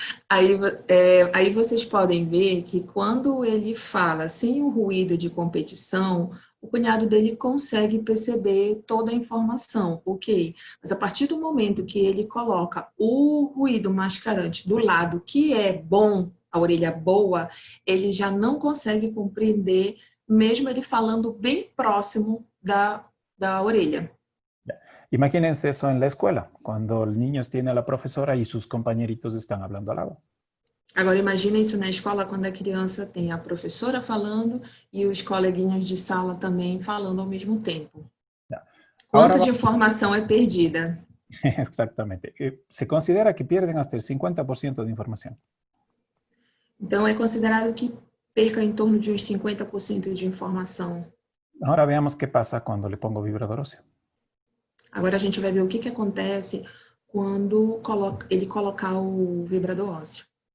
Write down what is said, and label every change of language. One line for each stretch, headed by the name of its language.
Portuguese: Aí vocês podem ver que quando ele fala sem o ruído de competição, o cunhado dele consegue perceber toda a informação, ok? Mas a partir do momento que ele coloca o ruído mascarante do lado que é bom, a orelha boa, ele já não consegue compreender, mesmo ele falando bem próximo da orelha.
Spanish: Imagínense eso en la escuela, cuando los niños tienen a la profesora y sus compañeritos están hablando al lado.
Portuguese: Agora, imagina isso na escola, quando a criança tem a professora falando e os coleguinhas de sala também falando ao mesmo tempo. Quanto de informação é perdida?
Spanish: Exactamente. Se considera que pierden hasta el 50% de información.
Portuguese: Então, é considerado que perca em torno de uns 50% de informação.
Spanish: Ahora veamos qué pasa cuando le pongo vibrador óseo.
Portuguese: Agora a gente vai ver o que acontece quando ele colocar o vibrador óseo.